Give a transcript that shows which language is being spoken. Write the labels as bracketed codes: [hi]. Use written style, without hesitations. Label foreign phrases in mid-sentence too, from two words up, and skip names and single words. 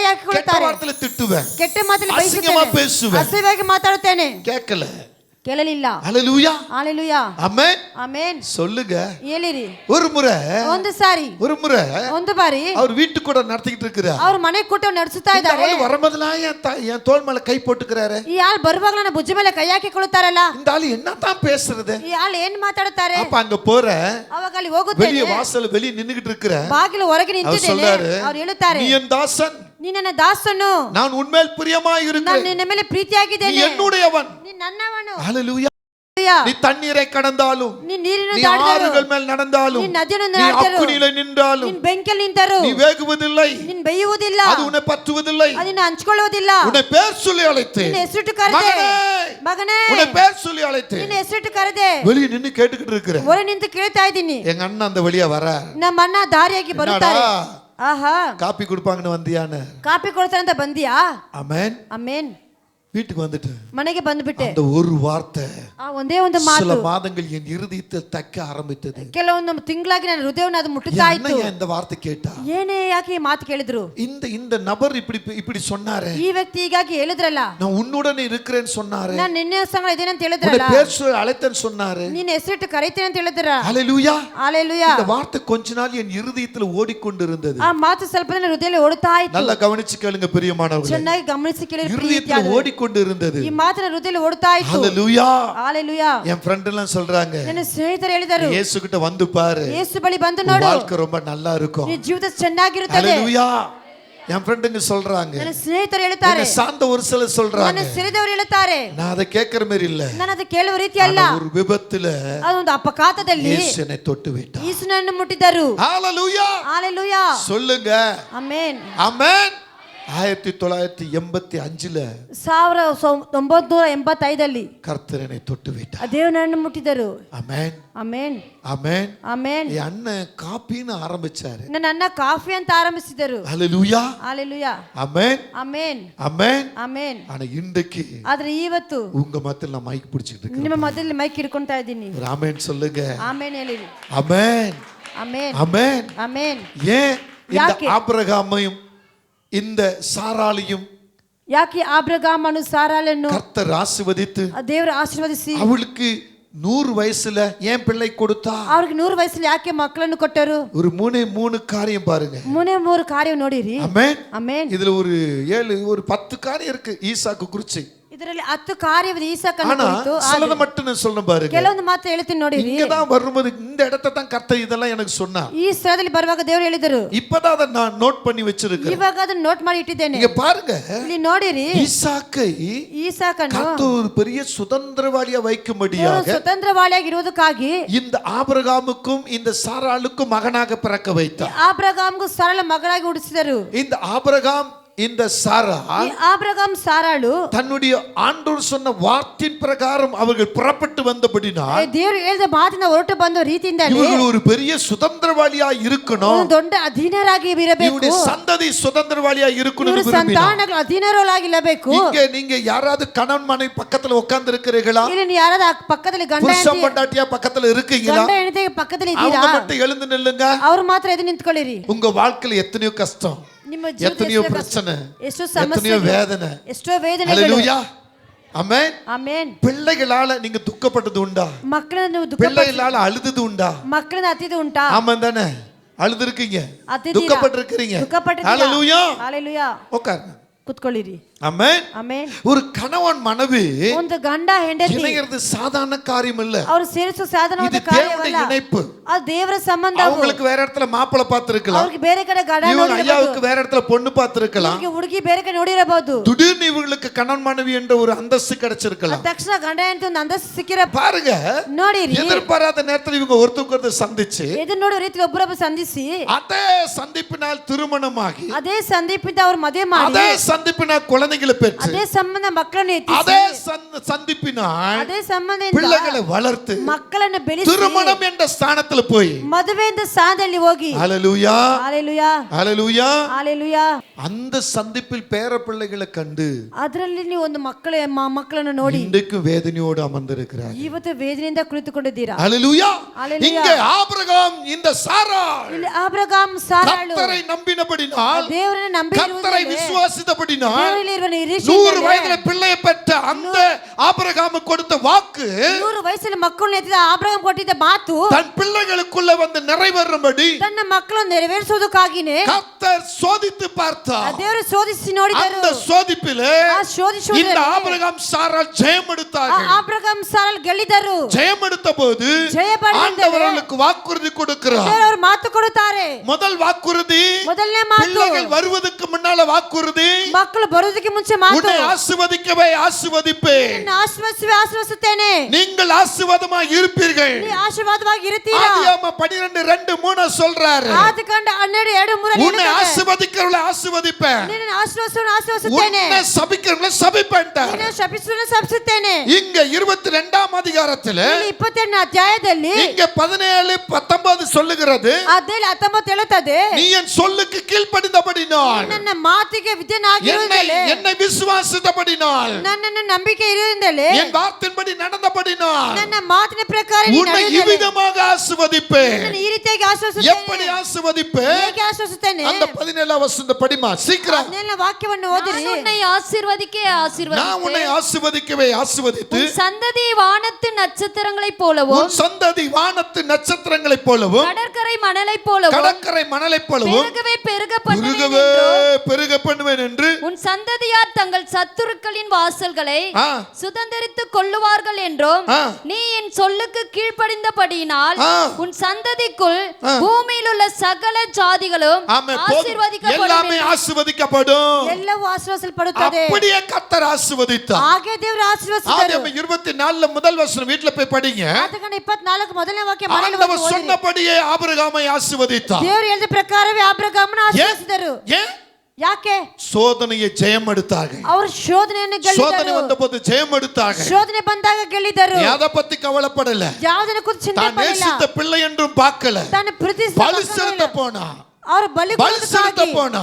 [ta] கெட்ட [kn] ಹಾಕಿಕೊಳ್ತಾರೆ. [ta] வார்த்தையில திட்டுவேன். [kn] ಕೆಟ್ಟ ಮಾತಲ್ಲಿ [ta] அசிங்கமா [kn] ಬೈಸುತ್ತೇನೆ. [ta] பேசுவேன். [kn] ಅಸಹ್ಯವಾಗಿ ಮಾತಾಡುತ್ತೇನೆ. [ta] கேட்கல. [kn] ಕೇಳಲಿಲ್ಲ. [ta] ஹalleluya [kn] ஹalleluya [ta] ஆமென் [kn] ಆಮೆನ್. [ta] சொல்லுங்க. [kn] ಹೇಳಿರಿ. [ta] ஒரு முறை [kn] ಒಂದು ಸಾರಿ ಒಂದು ಬಾರಿ [ta] அவர் வீட்டு கூட நடத்திக்கிட்டு இருக்கிறார். [kn] ಅವ್ರ ಮನೆ ಕೂಟ ನಡೆಸುತ್ತಾ ಇದ್ದಾರೆ. [ta] வரும்போதெல்லாம் என் தோள் மேல கை போட்டுக்கிறாரு. [kn] ಈ ಆಳ್ ಬರುವಾಗಲೇ ನನ್ನ ಭುಜ ಮೇಲೆ ಕೈ ಹಾಕಿಕೊಳ್ಳುತ್ತಾರಲ್ಲ. [ta] இந்த ஆளு என்னதான் பேசுறது? [kn] ಈ ಆಳ್ ಏನ್ ಮಾತಾಡುತ್ತಾರೆ? [ta] அப்ப அங்க போற [kn] ಅವಾಗ ಅಲ್ಲಿ ಹೋಗುತ್ತೇನೆ. [ta] வெளிய வாசல் வெளிய நின்னுகிட்டு இருக்கிற [kn] ಬಾಗಿಲು ಹೊರಗೆ ನಿಂತಿದ್ದೇನೆ. ಅವ್ರು ಹೇಳುತ್ತಾರೆ, [ta] நீ என் தாசன், [kn] ನೀ ನನ್ನ ದಾಸನು, [ta] நான் உன்மேல் பிரியமாய் [kn] ನಾನು [ta] இருக்கிறேன், [kn] ನಿನ್ನ ಮೇಲೆ ಪ್ರೀತಿಯಾಗಿದ್ದೇನೆ, [ta] நீ என்னுடையவன், [kn] ನೀ ನನ್ನವನು. [ta] ஹalleluya. நீ தண்ணீரை கடந்தாலும், [kn] ನೀ ನೀರಿನ [ta] நீ [kn] ದಾಟರು, [ta] ஆறுகள் மேல் நடந்தாலும், [kn] ನೀ ನದಿಯನ್ನು [ta] நீ [kn] ದಾಟರು, [ta] அக்கினியிலே நின்றாலும், [kn] ನೀನ್ ಬೆಂಕಿಯಲ್ಲಿ ನಿಂತರು, [ta] நீ வேகுவதில்லை, [kn] ನೀನ್ ಬೇಯುವುದಿಲ್ಲ, [ta] அது உன்னை பற்றுவதில்லை, [kn] ಅದನ್ನ ಹಂಚಿಕೊಳ್ಳುವುದಿಲ್ಲ. [ta] உன்னை பேர் சொல்லி அழைத்து, [kn] ನಿನ್ನ ಹೆಸರಿಟ್ಟು ಕರೆದೆ, ಮಗನೇ, [ta] உன்னை பேர் சொல்லி அழைத்து, [kn] ನಿನ್ನ ಹೆಸರಿಟ್ಟು ಕರೆದೆ. [ta] வெளிய நின்னு கேட்டுக்கிட்டு இருக்கிற [kn] ಹೊರ ನಿಂತು ಕೇಳ್ತಾ ಇದ್ದೀನಿ. [ta] எங்க அண்ணன் அந்த வழியா வர [kn] ನಮ್ಮ ಅಣ್ಣ ದಾರಿಯಾಗಿ ಬರುತ್ತಾರೆ. ಆಹಾ, [ta] காப்பி கொடுப்பாங்கன்னு வந்தியான்னு. [kn] ಕಾಪಿ ಕೊಡ್ತಾರೆ ಅಂತ ಬಂದಿಯಾ? [ta] ஆமென். [kn] ಆಮೆನ್. [ta] வீட்டுக்கு வந்துட்டு [kn] ಮನೆಗೆ ಬಂದ್ಬಿಟ್ಟೆ. [ta] அந்த ஒரு வார்த்தை [kn] ಒಂದೇ ಒಂದು [ta] சில [kn] ಮಾತು [ta] மாதங்கள் என் இருதயத்தில் தைக்க ஆரம்பித்தது. [kn] ಕೆಲವೊಂದು ತಿಂಗಳಾಗಿ ನನ್ನ ಹೃದಯವನ್ನು ಅದು ಮುಟ್ಟುತ್ತಾ ಇತ್ತು. [ta] இந்த வார்த்தை கேட்டா [kn] ಏನೇ ಯಾಕೆ ಈ ಮಾತು ಕೇಳಿದ್ರು? [ta] இந்த நபர் இப்படி சொன்னாரே, [kn] ಈ ವ್ಯಕ್ತಿ ಹೀಗಾಗಿ ಹೇಳಿದ್ರಲ್ಲ, [ta] நான் உன்னுடனே இருக்கிறேன்னு சொன்னாரே, [kn] ನಾನು ನಿನ್ನ ಸಂಗ ಇದೇನೆ ಅಂತ [ta] உன்னை [kn] ಹೇಳಿದ್ರಲ್ಲ, [ta] பேர் சொல்லி அழைத்தேன்னு சொன்னாரு, [kn] ನೀನ್ ಹೆಸರಿಟ್ಟು ಕರೀತೀನಿ ಅಂತ ಹೇಳಿದ್ರ. [ta] ஹalleluya. [kn] ஹalleluya. [ta] இந்த வார்த்தை கொஞ்ச நாள் என் இருதயத்தில் ஓடிக்கொண்டிருந்தது. [kn] ಆ ಮಾತು ಸ್ವಲ್ಪ ನನ್ನ ಹೃದಯದಲ್ಲಿ ಓಡುತ್ತಾ ಇತ್ತು. [ta] நல்லா கவனிச்சு கேளுங்க பிரியமானவர்களே, [kn] ಚೆನ್ನಾಗಿ ಗಮನಿಸಿ ಕೇಳಿರಿ. [ta] இருதயத்தில் ஓடிக்கொண்டிருந்தது. [kn] ಈ ಮಾತು ನನ್ನ ಹೃದಯದಲ್ಲಿ ಓಡುತ್ತಾ ಇತ್ತು. [ta] ஹalleluya. [kn] ஹalleluya. [ta] என் ஃப்ரெண்ட் எல்லாம் சொல்றாங்க, [kn] ನನ್ನ ಸ್ನೇಹಿತರು ಹೇಳಿದರು, [ta] இயேசு கிட்ட வந்து பாரு, [kn] ಯೇಸು ಬಳಿ ಬಂದು ನೋಡು, [ta] வாழ்க்கை ரொம்ப நல்லா இருக்கும், [kn] ನಿನ್ನ ಜೀವಿತ ಚೆನ್ನಾಗಿರುತ್ತದೆ. [ta] ஹalleluya. என் ஃப்ரெண்டுங்க சொல்றாங்க, [kn] ನನ್ನ ಸ್ನೇಹಿತರು ಹೇಳ್ತಾರೆ, [ta] என்னை சார்ந்த ஒரு சிலர் சொல்றாங்க, [kn] ನನ್ನ ಸಿರಿದವರು ಹೇಳ್ತಾರೆ, [ta] நான் அதை கேட்கிற மாதிரி இல்ல, [kn] ನಾನು ಅದು ಕೇಳುವ ರೀತಿ ಅಲ್ಲ. [ta] ஒரு விபத்துல [kn] ಅದೊಂದು ಅಪಘಾತದಲ್ಲಿ [ta] இயேசு என்னை தொட்டு விட்டார். [kn] ಯೇಸುನನ್ನು ಮುಟ್ಟಿದರು. [ta] ஹalleluya. [kn] ஹalleluya. [ta] சொல்லுங்க [kn] ಆಮೆನ್. [ta] ஆமென். 1985 [kn] 1985 [ta] கர்த்தரனை தொட்டு விட்டார். [kn] ದೇವನನ್ನು ಮುಟ್ಟಿದರು. [ta] ஆமென் [kn] ಆಮೆನ್ [ta] ஆமென். [kn] ಆಮೆನ್. [ta] என் அண்ணன் காப்பின்னு ஆரம்பிச்சாரு. [kn] ನನ್ನ ಅಣ್ಣ ಕಾಫಿ ಅಂತ ಆರಂಭಿಸಿದರು. [ta] ஹalleluya [kn] ஹalleluya. [ta] ஆமென் [kn] ಆಮೆನ್ [ta] ஆமென். [kn] ಆಮೆನ್. [ta] ஆனா இன்றைக்கு [kn] ಆದ್ರೆ ಇವತ್ತು [ta] உங்க மத்தியில நான் மைக் பிடிச்சிட்டு இருக்கேன். [kn] ನಿಮ್ಮ ಮೊದಲು ಮೈಕ್ ಹಿಡ್ಕೊಂತಾ ಇದ್ದೀನಿ. [ta] ஒரு ஆமென் சொல்லுங்க. [kn] ಆಮೆನ್ ಹೇಳಿರಿ. [ta] ஆமென் [kn] ಆಮೆನ್ [ta] ஆமென். [kn] ಆಮೆನ್. [ta] ஏன் இந்த [kn] யாக்கே? [ta] ஆபிரகாமையும் இந்த சாராளையும் [kn] ಯಾಕೆ ಆಬ್ರಗಾಮನು ಸಾರಾಳನ್ನು [ta] கர்த்தர் ஆசீர்வதித்து [kn] ದೇವರು ಆಶೀರ್ವದಿಸಿ [ta] அவளுக்கு 100 வயசுல ஏன் பிள்ளை கொடுத்தா? [kn] ಅವ್ರಿಗೆ 100 ವಯಸ್ಸಲ್ಲಿ ಯಾಕೆ ಮಕ್ಕಳನ್ನು ಕೊಟ್ಟರು? [ta] ஒரு மூணு காரியம் பாருங்க. [kn] ಮೂರು ಕಾರ್ಯ ನೋಡಿರಿ. [ta] ஆமென் [kn] ಆಮೆನ್. [ta] இதுல ஒரு 10 காரியம் இருக்கு ஈசாக்கு குறிச்சு. [kn] ಇದರಲ್ಲಿ 10 ಕಾರ್ಯವಿದೆ ಈಸಾಕನ [ta] ஆனா [kn] ಕುರಿತು. [ta] சிலத மட்டும் நான் சொல்றேன் பாருங்க. [kn] ಕೆಲವೊಂದು ಮಾತು ಹೇಳ್ತೀನಿ ನೋಡಿರಿ. [ta] இங்க தான் வரும்போது இந்த இடத்தை தான் கர்த்தர் இதெல்லாம் எனக்கு சொன்னா. [kn] ಈ ಸ್ಥಳದಲ್ಲಿ ಬರುವಾಗ ದೇವರು ಹೇಳಿದರು. [ta] இப்பதான் அதை நான் நோட் பண்ணி வச்சிருக்கேன். [kn] ಇವಾಗ ಅದನ್ನ ನೋಟ್ ಮಾಡಿ ಇಟ್ಟಿದ್ದೇನೆ. [ta] இங்க பாருங்க. [kn] ಇಲ್ಲಿ ನೋಡಿರಿ. [ta] ஈசாக்கை [kn] ಈಸಾಕನು [ta] கர்த்தர் ஒரு பெரிய சுதந்திரவாளியா வைக்கும்படியாக [kn] சுதந்திரவாளிಯಾಗಿರುವುದಕ್ಕಾಗಿ [ta] இந்த ஆபிரகாமுக்கும் இந்த சாராளுக்கும் மகனாக பிறக்க வைத்தார். [kn] ಆಬ್ರಗಾಮ್ಗೂ ಸರಳ ಮಗಳಾಗಿ ಹುಟ್ಟಿಸಿದರು. [ta] இந்த ஆபிரகாம் இந்த சாரா [kn] ஆபிரகாம் சாராಳು [ta] தன்னுடைய ஆண்டவர் சொன்ன வார்த்தையின் பிரகாரம் அவர்கள் புறப்பட்டு வந்தபடினால் [kn] ದೇವರು ಹೇಳಿದ ಮಾತಿನ ಹೊರಟು ಬಂದ ರೀತಿಯಿಂದಲೇ [ta] இவர்கள் ஒரு பெரிய சுதந்திரவாளியா இருக்கணும். [kn] ಒಂದು ದೊಡ್ಡ ಅಧೀನರಾಗಿ ಇರಬೇಕು. [ta] இவருடைய சந்ததி சுதந்திரவாளியா இருக்கணும். [kn] ಇವರು ಸಂತಾನಗಳು ಅಧೀನರಾಗಿರಬೇಕು. [ta] இங்க நீங்க யாராவது கணவன் மனைவி பக்கத்துல உட்கார்ந்து இருக்கிறீர்களா? [kn] ಇಲ್ಲಿ ನೀವು ಯಾರಾದ ಪಕ್ಕದಲ್ಲಿ ಗಂಡ [ta] புருஷன் பொண்டாட்டியா பக்கத்துல இருக்கீங்களா? [kn] ಗಂಡ ಹೆಂಡತಿ ಪಕ್ಕದಲ್ಲಿ ಇದ್ದೀರಾ? [ta] அவங்க மட்டும் எழுந்து நில்லுங்க. [kn] ಅವರು ಮಾತ್ರ ಎದ್ದು ನಿಂತ್ಕೊಳ್ಳಿರಿ. [ta] உங்க வாழ்க்கையில எத்தனையோ கஷ்டம், [kn] ನಿಮ್ಮ [ta] எத்தனையோ [kn] ಜೀವಿತದಲ್ಲಿ [ta] பிரச்சனை, [kn] ಎಷ್ಟೋ [ta] எத்தனையோ [kn] ಸಮಸ್ಯೆ, [ta] வேதனை. [kn] ಎಷ್ಟೋ ವೇದನೆಗಳು. [ta] ஹalleluya ஆமென். [kn] ಆಮೆನ್. [ta] பிள்ளைகளால நீங்க துக்கப்பட்டது உண்டா? [kn] ಮಕ್ಕಳನ್ನು ನೀವು [ta] பிள்ளைகளால அழுதது உண்டா? [kn] ಮಕ್ಕಳನ್ನ ಅತ್ತಿದ್ದು ಉಂಟಾ? [ta] ஆமாம் தானே? அழுதுருக்கீங்க, [kn] ಅತ್ತಿದ್ದೀರಾ? [ta] துக்கப்பட்டிருக்கீங்க. [kn] ದುಃಖಪಟ್ಟಿದ್ದೀರಾ? [ta] ஹalleluya [kn] ಹalleluya. [ta] உட்காருங்க. [kn] ಕುತ್ಕೊಳ್ಳಿರಿ. [ta] ஆமென். [kn] ಆಮೆನ್. [ta] ஒரு கணவன் மனைவி [kn] ಒಂದು ಗಂಡ ಹೆಂಡತಿ [ta] இணைகிறது சாதாரண காரியம் இல்ல. [kn] ಅವರು ಸೇರಿಸುವ ಸಾಧನವಾದ [ta] இது தேவனுடைய [kn] ಕಾರ್ಯವಲ್ಲ. [ta] இணைப்பு. [kn] ಅದು ದೇವರ ಸಂಬಂಧ. [ta] அவங்களுக்கு வேற இடத்துல மாப்பிள்ளை பார்த்திருக்கலாம், [kn] ಅವ್ರಿಗೆ ಬೇರೆ ಕಡೆ ಗಂಡ [ta] இவங்க [kn] ನೋಡಿರಬಹುದು. [ta] ஐயாவுக்கு வேற இடத்துல பொண்ணு பார்த்திருக்கலாம். [kn] ಅವ್ರಿಗೆ ಹುಡುಗಿ ಬೇರೆ ಕಡೆ ನೋಡಿರಬಹುದು. [ta] திடீர்னு இவங்களுக்கு கணவன் மனைவி என்ற ஒரு அந்தஸ்து கிடைச்சிருக்கலாம். [kn] ತಕ್ಷಣ ಗಂಡ ಹೆಂಡತಿ ಒಂದು ಅಂತಸ್ತು ಸಿಕ್ಕಿರ [ta] பாருங்க, [kn] ನೋಡಿರಿ. [ta] எதிர்பாராத நேரத்துல இவங்க ஒருத்தருக்கு சந்திச்சு [kn] ಇದನ್ನ ನೋಡೋ ರೀತಿಗೆ ಒಬ್ಬರೊಬ್ಬ ಸಂಧಿಸಿ [ta] அதே சந்திப்பினால் திருமணமாகி [kn] ಅದೇ ಸಂದೀಪಿಂದ ಅವ್ರ ಮದುವೆ ಮಾಡಿ [ta] அதே சந்திப்பினால் குழந்தைகளை பெற்று [kn] ಅದೇ ಸಂಬಂಧ ಮಕ್ಕಳನ್ನು ಎತ್ತಿಸಿ [ta] அதே சந்திப்பினால் [kn] ಅದೇ ಸಂಬಂಧದಿಂದ [ta] பிள்ளைகளை வளர்த்து [kn] ಮಕ್ಕಳನ್ನು ಬೆಳೆಸಿ [ta] திருமணம் என்ற ஸ்தானத்துல போய் [kn] ಮದುವೆಯಿಂದ ಸ್ಥಾನದಲ್ಲಿ ಹೋಗಿ [ta] ஹalleluya [kn] ஹalleluya [ta] ஹalleluya [kn] ஹalleluya [ta] அந்த சந்திப்பில் பேர பிள்ளைகளை கண்டு [kn] ಅದರಲ್ಲಿ ನೀವು ಒಂದು ಮಕ್ಕಳನ್ನು ನೋಡಿ [ta] இன்றைக்கு வேதனையோடு அமர்ந்திருக்கிறார். [kn] ಇವತ್ತು ವೇದನೆಯಿಂದ ಕುಳಿತುಕೊಂಡಿದ್ದೀರಾ. [ta] ஹalleluya. [kn] ஹalleluya. [ta] இங்கே ஆபிரகாம் இந்த சாராள் [kn] ಇಲ್ಲಿ ಆಬ್ರಗಾಮ್ ಸಾರಾಳು [ta] கர்த்தரை நம்பினபடினால், [kn] ದೇವರನ್ನು [ta] கர்த்தரை [kn] ನಂಬಿರುವುದರಿಂದ [ta] விசுவாசித்தபடினால் [kn] ದೇವರಲ್ಲಿ ಇರುವ [ta] 100 [kn] ನಿರೀಕ್ಷೆಯಿಂದ [ta] வயதுல பிள்ளையை பெற்ற அந்த ஆபிரகாமுக்கு கொடுத்த வாக்கு [kn] 100 ವಯಸ್ಸಲ್ಲಿ ಮಕ್ಕಳನ್ನು ಎತ್ತಿದ ಆಬ್ರಗಾಮ್ ಕೊಟ್ಟಿದ್ದ ಮಾತು [ta] தன் பிள்ளைகளுக்குள்ள வந்து நிறைவேறும்படி [kn] ತನ್ನ ಮಕ್ಕಳನ್ನು ನೆರವೇರಿಸುವುದಕ್ಕಾಗಿನೇ [ta] கர்த்தர் சோதித்து பார்த்தார். [kn] ದೇವರು ಶೋಧಿಸಿ ನೋಡಿದರು. [ta] அந்த சோதிப்பிலே [kn] ಆ ಶೋಧಿಸುವುದರಲ್ಲಿ [ta] இந்த ஆபிரகாம் சாராள் ஜெயம் எடுத்தார்கள். [kn] ಆಬ್ರಗಾಮ್ ಸಾರಾಳು ಗೆಲ್ಲಿದರು. [ta] ஜெயம் எடுத்த போது [kn] ಜಯ ಪಡೆದಿದ್ದಾರೆ. [ta] ஆண்டவர் அவர்களுக்கு வாக்குறுதி கொடுக்கிறார். [kn] ಅವರು ಮಾತು ಕೊಡುತ್ತಾರೆ. [ta] முதல் வாக்குறுதி, [kn] ಮೊದಲನೇ ಮಾತು [ta] பிள்ளைகள் வருவதற்கு முன்னால வாக்குறுதி, [kn] ಮಕ್ಕಳು ಬರುವುದಕ್ಕೆ ಮುಂಚೆ ಮಾತು, [ta] உன்னை ஆசீர்வதிக்கவே ஆசீர்வதிப்பேன், [kn] ನಿನ್ನ ಆಶೀರ್ವದಿಸುತ್ತೇನೆ, [ta] நீங்கள் ஆசீர்வாதமாய் இருப்பீர்கள். [kn] ನೀ ಆಶೀರ್ವಾದವಾಗಿ ಇರುತ್ತೀರಾ. [ta] ஆதியாகமம் 12:2-3 சொல்றாரு, [kn] ಆದಿಕಾಂಡ 12:2-3 [ta] உன்னை ஆசீர்வதிக்கிறவளை ஆசீர்வதிப்பேன், [kn] ನಿನ್ನ ಆಶೀರ್ವದಿಸುತ್ತೇನೆ, [ta] உன்னை சபிக்கிறவளை சபிப்பேன்ட்டார். [kn] ನಿನ್ನ ಶಪಿಸುವುದನ್ನು ಶಪಿಸುತ್ತೇನೆ. [ta] இங்க 22ஆம் அதிகாரத்துல [kn] ಇಲ್ಲಿ 22ನೇ ಅಧ್ಯಾಯದಲ್ಲಿ [ta] இங்க 17-19 சொல்லுகிறது, [kn] ಅಧ್ಯಾಯ 19 ಹೇಳುತ್ತದೆ, [ta] நீ என் சொல்லுக்கு கீழ்ப்படிந்தபடினால், [kn] ನನ್ನ ಮಾತಿಗೆ ವಿಧೇಯನಾಗಿರುವುದಲ್ಲೇ, [ta] என்னை விசுவாசித்தபடினால், [kn] ನನ್ನನ್ನು ನಂಬಿಕೆ ಇರುವುದಲ್ಲೇ, [ta] என் வார்த்தையின்படி நடந்தபடினால் [kn] ನನ್ನ ಮಾತಿನ ಪ್ರಕಾರ [ta] உன்னை இவ்விதமாக ஆசீர்வதிப்பேன். [kn] ಈ ರೀತಿಯಾಗಿ ಆಶೀರ್ವದಿಸುತ್ತೇನೆ. [ta] எப்படி ஆசீர்வதிப்பேன்? [kn] ಹೇಗೆ ಆಶೀರ್ವದಿಸುತ್ತೇನೆ? [ta] அந்த 17ஆம் வசனத்தை படிமா சீக்கிரம். [kn] ಹದಿನೇಳನೇ ವಾಕ್ಯವನ್ನು ಓದಿರಿ. [ta] நான் உன்னை ஆசீர்வதிக்க நான் உன்னை ஆசீர்வதிக்கவே ஆசீர்வதித்து உன் சந்ததி வானத்து நட்சத்திரங்களைப் போலவும் உன் சந்ததி வானத்து நட்சத்திரங்களைப் போலவும் கடற்கரை மணலைப் போலவும் கடற்கரை மணலைப் போலவும் பெருகவே பெருக பண்ணுவேன் பெருகவே என்றும் பெருக பண்ணுவேன் என்று உன் சந்ததியார் தங்கள் சத்துருக்களின் வாசல்களை ஆ, சுதந்தரித்துக் கொள்ளுவார்கள் என்றும் ஆ. நீ என் சொல்லுக்கு கீழ்ப்படிந்தபடியினால் ஆ. உன் சந்ததிக்குள் பூமியில் உள்ள சகல ஜாதிகளும் ஆமென். எல்லாமே ஆசீர்வதிக்கப்படும். ஆசீர்வதிக்கப்படும். [kn] ಎಲ್ಲವೂ ಆಶೀರ್ವದಿಸಲ್ಪಡುತ್ತದೆ. [ta] அப்படியே கர்த்தர் ஆசீர்வதித்தார். [kn] ಹಾಗೆ ದೇವರು ಆಶೀರ್ವದಿಸಿದರು. [ta] ஆதியாகமம் 24 முதல் வசனம் வீட்ல போய் படிங்க. [kn] ಆದಿಕಾಂಡ 24 ಮೊದಲನೇ ವಾಕ್ಯ ಮನೆಯಲ್ಲಿ [ta] ஆண்டவர் [kn] ಓದಿರಿ. [ta] சொன்னபடியே ஆபிரகாமை ஆசீர்வதித்தார். [kn] ದೇವರು ಹೇಳಿದ ಪ್ರಕಾರವೇ ಆಬ್ರಗಾಮನ ಆಶೀರ್ವದಿಸಿದರು. [ta] ஏன் [kn] ಯಾಕೆ [ta] சோதனையை ஜெயம் எடுத்தார்கள். [kn] ಅವರು ಶೋಧನೆಯನ್ನು [ta] சோதனை [kn] ಗೆಲ್ಲಿದರು. [ta] வந்தபோது ஜெயம் எடுத்தார்கள். [kn] ಶೋಧನೆ ಬಂದಾಗ ಗೆಲ್ಲಿದರು. [ta] எதை பத்தி கவலைப்படல. [kn] ಯಾವುದನ್ನು ಕುರಿತು ಚಿಂತೆ [ta] தான் [kn] ಮಾಡಲಿಲ್ಲ. [ta] நேசித்த பிள்ளை என்றும் பார்க்கல. [kn] ತಾನು ಪ್ರೀತಿಸಿದ [ta] பலி [kn] ಮಕ್ಕಳನ್ನು [ta] செலுத்த போனா. [kn] ಅವರು ಬಲಿ [ta] செலுத்த போனா.